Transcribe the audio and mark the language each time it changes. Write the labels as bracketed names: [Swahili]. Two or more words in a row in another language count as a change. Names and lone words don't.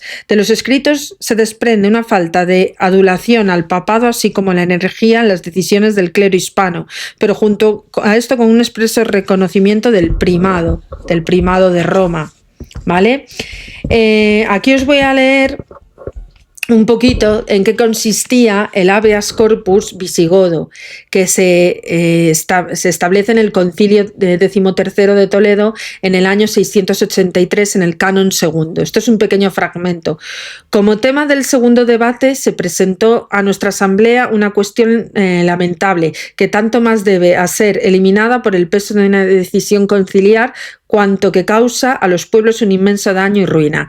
[Spanish] De los escritos se desprende una falta de adulación al papado, así como la energía en las decisiones del clero hispano, pero junto a esto con un expreso reconocimiento del primado de Roma. ¿Vale? Aquí os voy a leer un poquito en qué consistía el [Latin] habeas corpus [Spanish] visigodo, que se establece en el Concilio XIII de Toledo en el año 683 en el Canon II. Esto es un pequeño fragmento. Como tema del segundo debate se presentó a nuestra asamblea una cuestión lamentable, que tanto más debe a ser eliminada por el peso de una decisión conciliar cuanto que causa a los pueblos un inmenso daño y ruina.